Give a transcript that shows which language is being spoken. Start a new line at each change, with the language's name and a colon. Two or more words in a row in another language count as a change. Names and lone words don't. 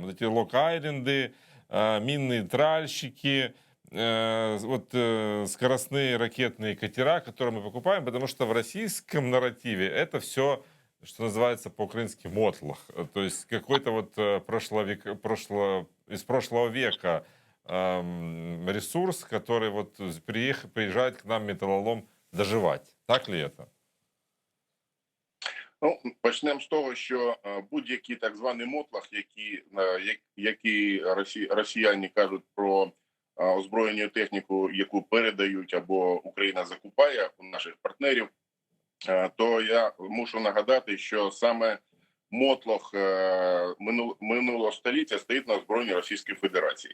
Russian: Вот эти лок-айленды, минные тральщики, скоростные ракетные катера, которые мы покупаем, потому что в российском нарративе это все, что называется по-украински, мотлох. То есть какой-то вот из прошлого века ресурс, который вот приезжает к нам металлолом доживать. Так ли это?
Ukrainian: Ну, почнемо з того, що будь-який так званий мотлах, які росіяни кажуть про озброєння техніку, яку передають або Україна закупає у наших партнерів, то я мушу нагадати, що саме мотлох минулого століття стоїть на озброєнні Російської Федерації.